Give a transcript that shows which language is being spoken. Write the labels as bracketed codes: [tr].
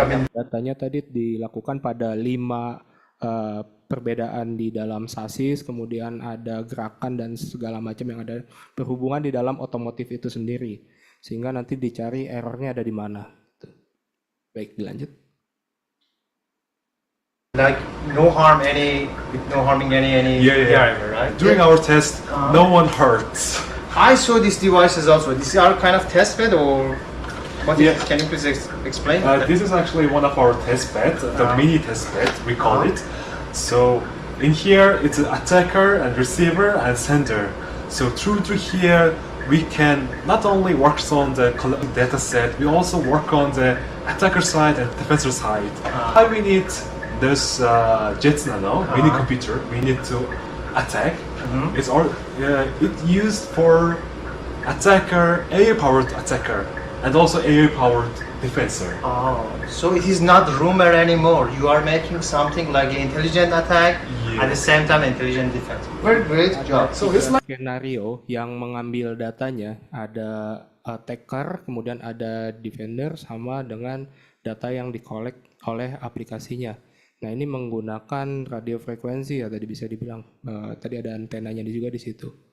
[id] Datanya tadi dilakukan pada 5 perbedaan di dalam sasis, kemudian ada gerakan dan segala macam yang ada berhubungan di dalam otomotif itu sendiri, sehingga nanti dicari errornya ada di mana. Baik, dilanjut. [en] Like no harming any driver, right? During our test, no one hurts. I saw these devices also. These are kind of test bed, or what? Can you please explain? This is actually one of our test beds, the mini test bed we call it. So in here, it's an attacker and receiver and sender. So through here, we can not only work on the data set, we also work on the attacker side and defender side. Why we need this JETS Nano mini computer? We need to attack. It's used for attacker, AI-powered attacker, and also AI-powered defender. So it is not rumor anymore. You are making something like an intelligent attack, at the same time intelligent defense. Very great job. So it's like [id] skenario yang mengambil datanya, ada attacker, kemudian ada defender, sama dengan data yang dikolek oleh aplikasinya. Nah, ini menggunakan radio frekuensi ya, tadi bisa dibilang. Tadi ada antenanya juga di situ.